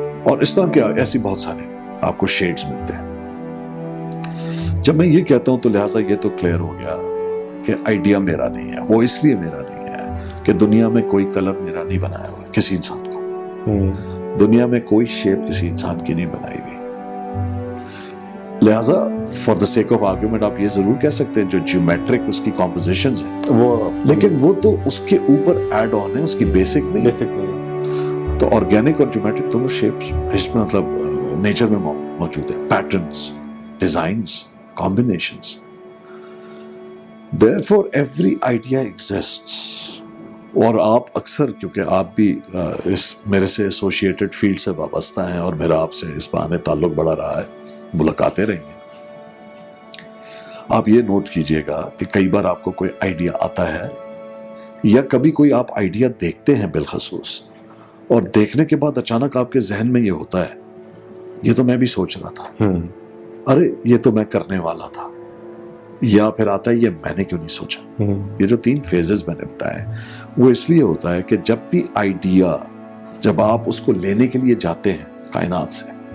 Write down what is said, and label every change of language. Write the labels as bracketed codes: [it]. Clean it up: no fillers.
[ur] اور اس طرح کے ایسی بہت سارے آپ کو شیڈز ملتے ہیں۔ جب میں یہ کہتا ہوں تو لہٰذا یہ تو کلیئر ہو گیا کہ آئیڈیا میرا نہیں ہے، وہ اس لیے میرا نہیں ہے کہ دنیا میں کوئی کلر میرا نہیں بنایا ہوا کسی انسان کو، دنیا میں کوئی شیپ کسی انسان کی نہیں بنائی ہوئی، لہٰذا [en] for the sake of argument [ur] آپ یہ ضرور کہہ سکتے ہیں جو جیومیٹرک اس کی کمپوزیشنز ہیں وہ، لیکن وہ تو اس کے اوپر ایڈ آن ہے، اس کی بیسک نہیں ہے۔ بیسک نہیں ہے۔ تو آرگینک اور جیومیٹرک دونوں شیپس اس میں مطلب نیچر میں موجود ہیں، patterns, designs, combinations. [en] Therefore, every idea exists. [ur] اور آپ اکثر، کیونکہ آپ بھی اس میرے سے ایسوسیٹڈ فیلڈ سے وابستہ ہیں اور میرا آپ سے اس بہانے تعلق بڑا رہا ہے، ملاقاتیں رہی ہیں، آپ یہ نوٹ کیجئے گا کہ کئی بار آپ کو کوئی آئیڈیا آتا ہے یا کبھی کوئی آپ آئیڈیا دیکھتے ہیں بالخصوص، اور دیکھنے کے بعد اچانک آپ کے ذہن میں یہ ہوتا ہے یہ تو میں بھی سوچ رہا تھا، ارے یہ تو میں کرنے والا تھا، یا پھر آتا ہے یہ میں نے کیوں نہیں سوچا۔ یہ جو 3 فیزز میں نے بتائے وہ اس لیے ہوتا ہے کہ جب بھی آئیڈیا، جب آپ اس کو لینے کے لیے جاتے ہیں کائنات سے،